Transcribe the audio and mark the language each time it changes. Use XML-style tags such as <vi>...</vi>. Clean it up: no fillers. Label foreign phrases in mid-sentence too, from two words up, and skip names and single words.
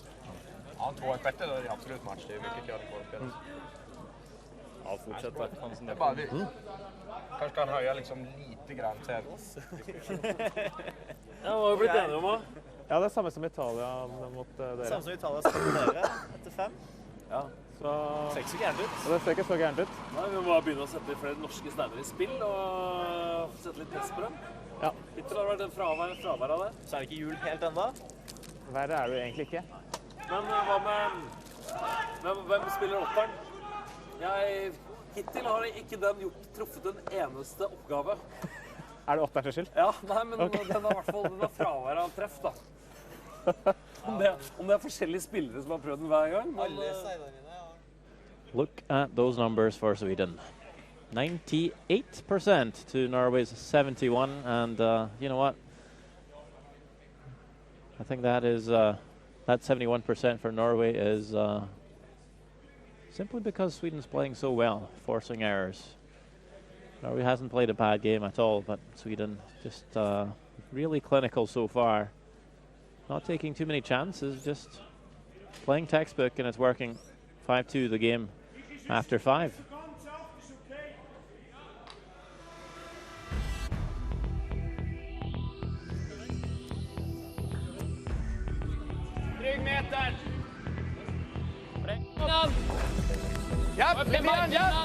<sv>Ja, 2-1 bättre då är det absolut match. Det är mycket kvar att spela. Ja, fortsätta. Det är bara vi. Kanske kan höja liksom lite grann till oss. Ja, vad har vi blivit eniga om? Ja, det är samma som Italien mot dere. Samma som Italien som</sv> <no>dere, etter</no> <sv>5. Ja. Så</sv> <no>det ser ikke så gærent ut. Ja, det ser ikke så gærent ut. Nei, vi må bare begynne å sette flere norske steiner i spill og sette litt press på dem. Ja. Hittil har det vært en fravær av det. Så er det ikke jul helt enda. Verre er det jo egentlig ikke. Men hva med hvem spiller åtteren? Hittil har ikke den truffet en eneste oppgave. Er det åtterens skyld? Ja, nei, men okay. Den har i hvert fall fravær av treff, da. Om det er forskjellige spillere som har prøvd den hver gang. Alle steinene, ja.</no> <en>Look at those numbers for Sweden. 98% to Norway's 71, and you know what? I think that is that 71% for Norway is simply because Sweden's playing so well, forcing errors. Norway hasn't played a bad game at all, but Sweden just really clinical so far. Not taking too many chances, just playing textbook, and it's working. 5-2 the game after 5.</en> <sv>Dryg meter. Ja, lite grann, ja.</sv>